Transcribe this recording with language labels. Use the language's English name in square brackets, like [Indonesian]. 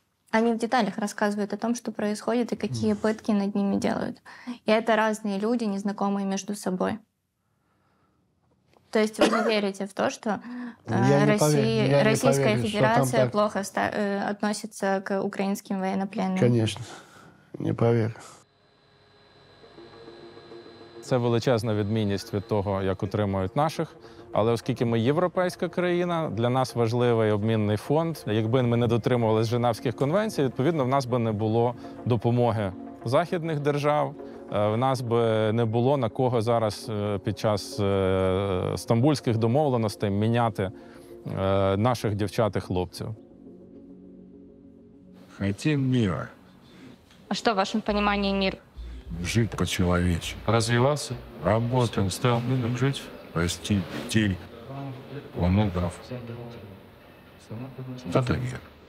[Russian] Они в деталях рассказывают о том, что происходит и какие пытки над ними делают. И это разные люди, незнакомые между собой. То есть вы не верите в то, что Российская Федерация плохо относится к украинским военнопленным? Конечно, не поверю. [Ukrainian] Це величезна відмінність від того, як утримують наших. Але оскільки ми європейська країна, для нас важливий обмінний фонд. Якби ми не дотримувалися Женевських конвенцій, відповідно, в нас би не було допомоги західних держав, в нас би не було на кого зараз під час стамбульських домовленостей міняти наших дівчат і хлопців. [Russian] Хотим мира, А что в вашем понимании мир? жить по-человечески, Развиваться, работать, жить. спасти детей, внуков. Это мир.